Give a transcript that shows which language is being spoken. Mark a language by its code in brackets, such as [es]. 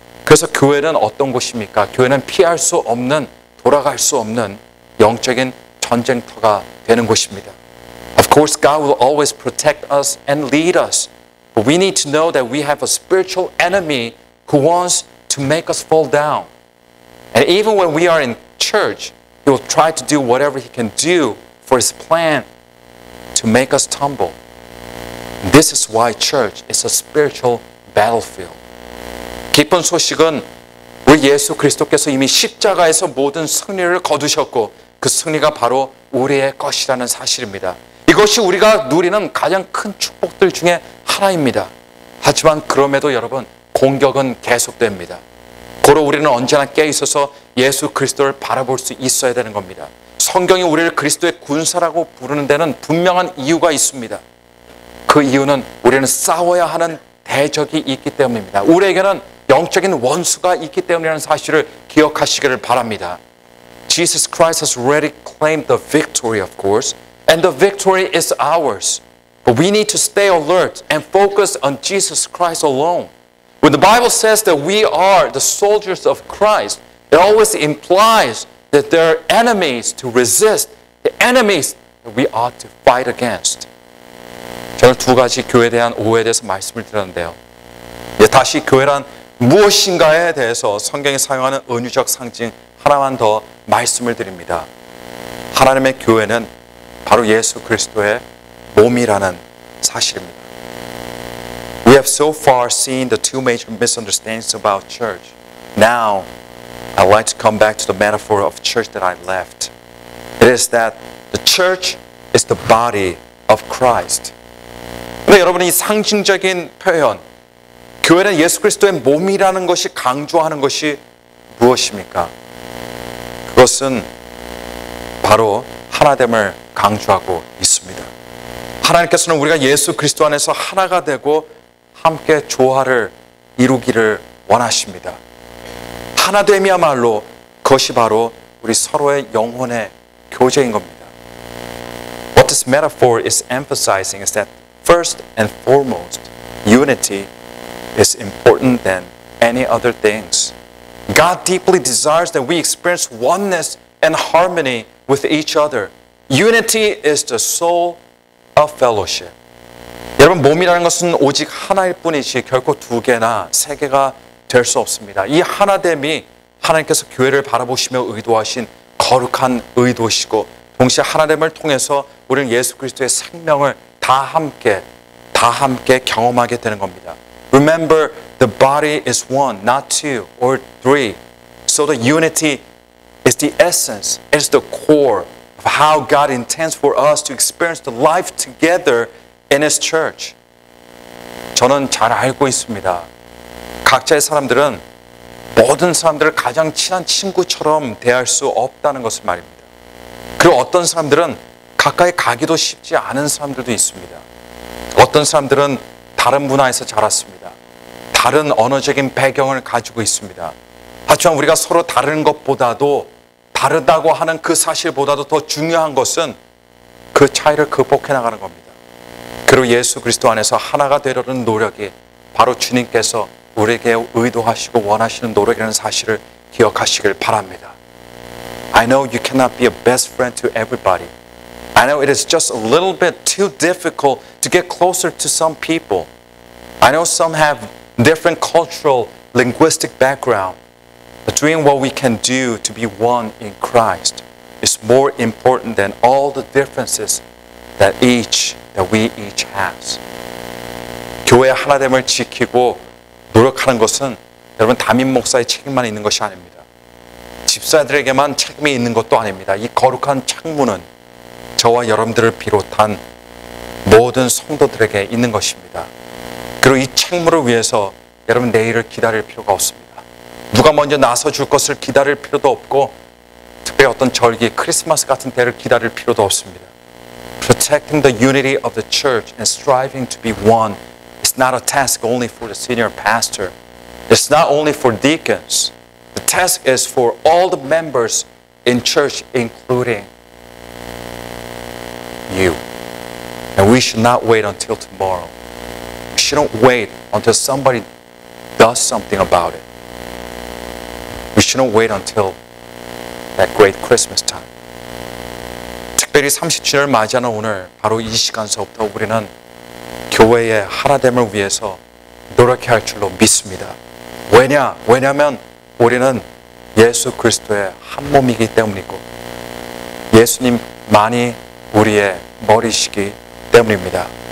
[ko] 그래서 교회는 어떤 곳입니까? 교회는 피할 수 없는, 돌아갈 수 없는 영적인 전쟁터가 되는 곳입니다. [en] Of course, God will always protect us and lead us. But we need to know that we have a spiritual enemy who wants to make us fall down. And even when we are in church, he will try to do whatever he can do for his plan to make us tumble. This is why church is a spiritual battlefield. [ko] 기쁜 소식은 우리 예수 그리스도께서 이미 십자가에서 모든 승리를 거두셨고 그 승리가 바로 우리의 것이라는 사실입니다. 이것이 우리가 누리는 가장 큰 축복들 중에 하나입니다. 하지만 그럼에도 여러분 공격은 계속됩니다. 고로 우리는 언제나 깨어있어서 예수 그리스도를 바라볼 수 있어야 되는 겁니다. 성경이 우리를 그리스도의 군사라고 부르는 데는 분명한 이유가 있습니다. 그 이유는 우리는 싸워야 하는 대적이 있기 때문입니다. 우리에게는 영적인 원수가 있기 때문이라는 사실을 기억하시기를 바랍니다. [en] Jesus Christ has already claimed the victory, of course, and the victory is ours. But we need to stay alert and focus on Jesus Christ alone. When the Bible says that we are the soldiers of Christ, it always implies that there are enemies to resist, the enemies that we ought to fight against. [ko] 저는 두 가지 교회에 대한 오해에 대해서 말씀을 드렸는데요. 다시 교회란 무엇인가에 대해서 성경이 사용하는 은유적 상징 하나만 더 말씀을 드립니다. 하나님의 교회는 바로 예수 그리스도의 몸이라는 사실입니다. [en] We have so far seen the two major misunderstandings about church. Now, I'd like to come back to the metaphor of church that I left. It is that the church is the body of Christ. [ko] 근데 여러분 이 상징적인 표현, 교회는 예수 그리스도의 몸이라는 것이 강조하는 것이 무엇입니까? 그것은 바로 하나됨을 강조하고 있습니다. 하나님께서는 우리가 예수 그리스도 안에서 하나가 되고 함께 조화를 이루기를 원하십니다. 하나됨이야말로 그것이 바로 우리 서로의 영혼의 교제인 겁니다. [en] What this metaphor is emphasizing is that first and foremost, unity is important than any other things. God deeply desires that we experience oneness and harmony with each other. Unity is the soul of fellowship. [ko] 여러분 몸이라는 것은 오직 하나일 뿐이지 결코 두 개나 세 개가 될 수 없습니다. 이 하나됨이 하나님께서 교회를 바라보시며 의도하신 거룩한 의도시고 동시에 하나됨을 통해서 우리는 예수 그리스도의 생명을 다 함께 경험하게 되는 겁니다. [en] Remember, the body is one, not two or three. So the unity is the essence, is the core of how God intends for us to experience the life together in His church. [ko] 저는 잘 알고 있습니다. 각자의 사람들은 모든 사람들을 가장 친한 친구처럼 대할 수 없다는 것을 말입니다. 그리고 어떤 사람들은 가까이 가기도 쉽지 않은 사람들도 있습니다. 어떤 사람들은 다른 문화에서 자랐습니다. 다른 언어적인 배경을 가지고 있습니다. 하지만 우리가 서로 다른 것보다도 다르다고 하는 그 사실보다도 더 중요한 것은 그 차이를 극복해 나가는 겁니다. 그리고 예수 그리스도 안에서 하나가 되려는 노력이 바로 주님께서 우리에게 의도하시고 원하시는 노력이라는 사실을 기억하시길 바랍니다. [en] I know you cannot be a best friend to everybody. I know it is just a little bit too difficult to get closer to some people. I know some have different cultural, linguistic background. But doing what we can do to be one in Christ is more important than all the differences that we each has. [ko] 교회의 하나됨을 지키고 노력하는 것은 여러분 담임 목사의 책임만 있는 것이 아닙니다. 집사들에게만 책임이 있는 것도 아닙니다. 이 거룩한 창문은 저와 여러분들을 비롯한 모든 성도들에게 있는 것입니다. 그리고 이 책무를 위해서 여러분 내일을 기다릴 필요가 없습니다. 누가 먼저 나서줄 것을 기다릴 필요도 없고 특별히 어떤 절기, 크리스마스 같은 때를 기다릴 필요도 없습니다. [en] Protecting the unity of the church and striving to be one is not a task only for the senior pastor. It's not only for deacons. The task is for all the members in church, including you. And we should not wait until tomorrow. We shouldn't wait until somebody does something about it. We shouldn't wait until that great Christmas time. [ko] 특별히 30주년을 맞이하는 오늘 바로 이 시간서부터 우리는 교회의 하나됨을 위해서 노력해야 할 줄로 믿습니다. 왜냐하면 우리는 예수 그리스도의 한 몸이기 때문이고 예수님만이 우리의 머리시기 때문입니다.